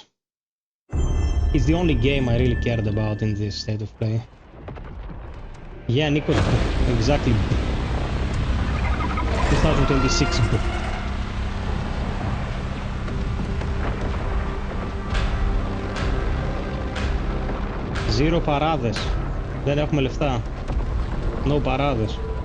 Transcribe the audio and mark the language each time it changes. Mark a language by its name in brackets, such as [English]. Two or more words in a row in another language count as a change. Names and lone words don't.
[English] It's the only game I really cared about in this state of play. Yeah, Nico, exactly. [Greek] 2026. Zero παράδες. Δεν έχουμε λεφτά. No παράδες.